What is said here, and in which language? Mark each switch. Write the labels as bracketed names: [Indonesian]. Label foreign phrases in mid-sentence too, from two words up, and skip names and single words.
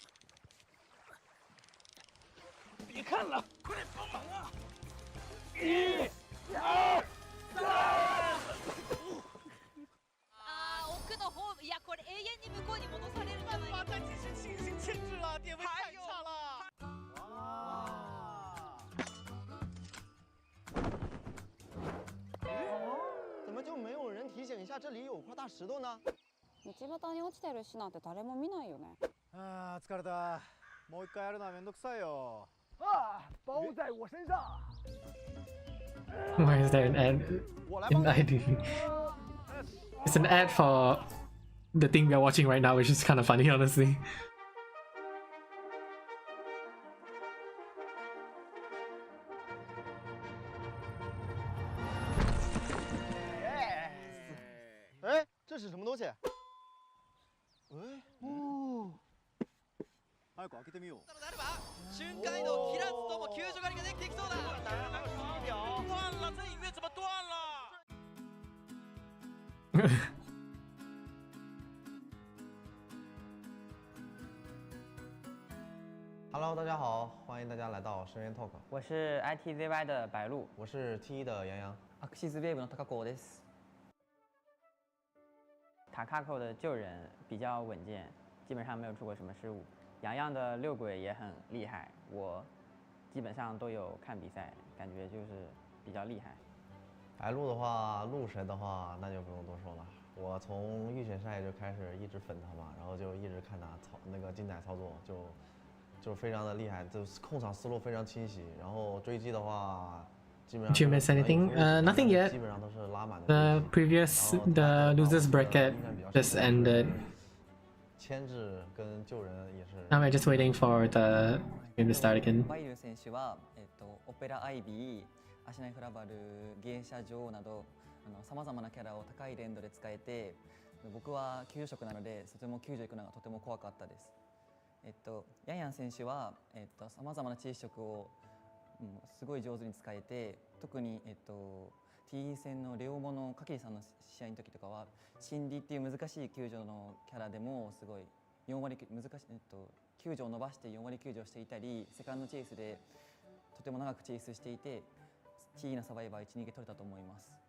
[Chinese] 别看了，快点帮忙啊！1、2、3。 [Japanese] 奥の方、いやこれ永遠に向こうに戻されるんじゃないか。 [Chinese] 再继续进行牵制了，点位太差了。怎么就没有人提醒一下这里有块大石头呢？ [Japanese] 道端に落ちてる石なんて誰も見ないよね。ああ、疲れた。もう一回やるのはめんどくさいよ。 [Chinese] 啊，包在我身上。 [English] Why is there an ad in ID? It's an ad for the thing we are watching right now, which is kind of funny, honestly. [Chinese] 哎，这是什么东西？ [Japanese] 哎，哦。早く開けてみよう。瞬間移動切らずとも救助狩りができていきそうだ。 [Chinese] 断了，这音乐怎么断了？Hello， 大家好，欢迎大家来到深渊 Talk。我是 ITZY 的白鹿，我是 T1 的杨洋。 [Japanese] アクシスウェーブの高子です。 [Chinese] 塔卡口的救人比较稳健，基本上没有出过什么失误。洋洋的六轨也很厉害，我基本上都有看比赛，感觉就是比较厉害。白鹿的话，鹿神的话，那就不用多说了。我从预选赛就开始一直粉他嘛，然后就一直看他那个精彩操作，就非常的厉害，就是控场思路非常清晰。然后追击的话，基本上 [English] Did you miss anything? Nothing yet. [Chinese] 基本上都是拉满的。 [English] The losers bracket just ended. [Chinese] 牵制跟救人也是。 [English] Now we're just waiting for the game to start again. [Japanese] バイル選手はオペラアイビー、アシナイフラバル、芸者女王などさまざまなキャラを高い連動で使えて、僕は救助職なのでとても救助行くのがとても怖かったです。ヤンヤン選手はさまざまな知識色をすごい上手に使えて、特にT 戦のレオモのカキリさんの試合の時とかはシンディっていう難しい救助のキャラでもすごい4割難しい、救助を伸ばして4割救助をしていたり、セカンドチェイスでとても長くチェイスしていて、T のサバイバー1、2ゲ取れたと思います。